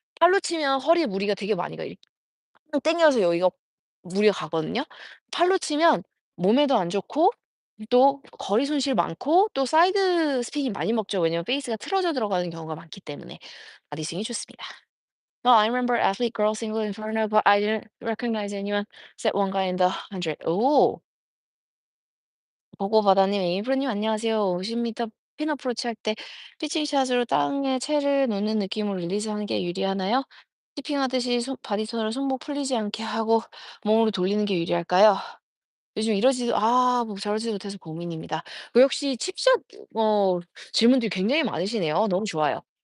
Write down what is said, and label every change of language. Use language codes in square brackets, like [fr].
[ko] 팔로 치면 허리에 무리가 되게 많이 가요. 땡겨서 여기가 무리가 가거든요. 팔로 치면 몸에도 안 좋고 또 거리 손실 많고 또 사이드 스핀이 많이 먹죠. 왜냐면 페이스가 틀어져 들어가는 경우가 많기 때문에 바디 스윙이 좋습니다. [en] "No, I remember athlete girl single inferno, but I didn't recognize anyone except one guy in the 100." [ko] 오. 보고바다님, 에이브님 안녕하세요. 50m 핀 어프로치 할 때 피칭샷으로 땅에 채를 놓는 느낌으로 릴리즈하는 게 유리하나요? 티핑하듯이 바디선으로 손목 풀리지 않게 하고 몸으로 돌리는 게 유리할까요? 요즘 뭐 저러지도 못해서 고민입니다. 그 역시 칩샷 질문들이 굉장히 많으시네요. 너무 좋아요.